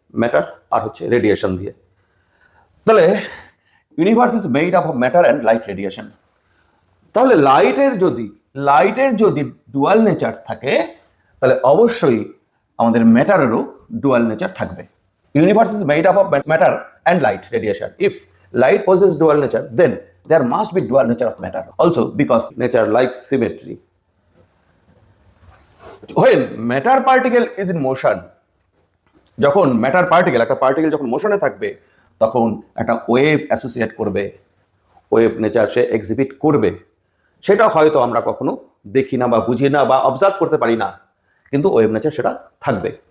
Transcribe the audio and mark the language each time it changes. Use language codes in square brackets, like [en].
[bn] Matter আর হচ্ছে radiation দিয়ে। তাহলে [en] Universe is made up of matter and light radiation. [bn] তাহলে লাইটের যদি ডুয়াল নেচার থাকে, তাহলে অবশ্যই আমাদের ম্যাটারেরও ডুয়াল নেচার থাকবে। [en] Universe is made up of matter and light radiation. If light possesses dual nature, then there must be dual nature of matter also, because nature likes symmetry. When matter particle is in motion, [bn] যখন matter particle, একটা particle যখন মোশনে থাকবে, তখন একটা wave associate করবে, wave nature সে exhibit করবে। সেটা হয়তো আমরা কখনো দেখি না বা বুঝি না বা অবজার্ভ করতে পারি না, কিন্তু ওয়েভ নেচার সেটা থাকবে।